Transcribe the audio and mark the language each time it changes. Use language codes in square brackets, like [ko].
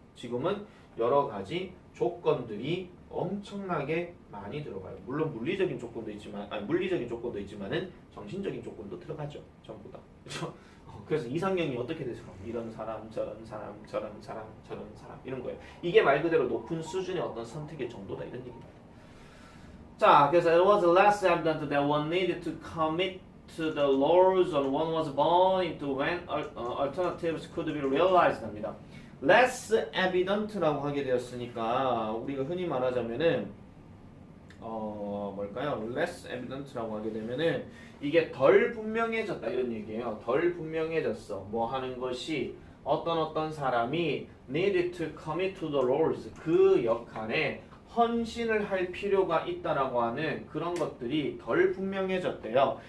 [ko] 지금은 여러 가지 조건들이 엄청나게 많이 들어가요. 물론 물리적인 조건도 있지만은 정신적인 조건도 들어가죠. 전부 다. 그렇죠? 그래서 이상형이 어떻게 되죠? 이런 사람, 저런 사람, 저런 사람, 저런 사람 이런 거예요. 이게 말 그대로 높은 수준의 어떤 선택의 정도다 이런 얘기입니다. [en] 자, 그래서 it was less evident that one needed to commit to the laws on one was born into when alternatives could be realized 합니다. less evident [ko] 라고 하게 되었으니까 우리가 흔히 말하자면은 뭘까요? [en] less evident [ko] 라고 하게 되면은 이게 덜 분명해졌다 이런 얘기예요. 덜 분명해졌어. 뭐 하는 것이 어떤 사람이 [en] needed to commit to the roles [ko] 그 역할에 헌신을 할 필요가 있다라고 하는 그런 것들이 덜 분명해졌대요.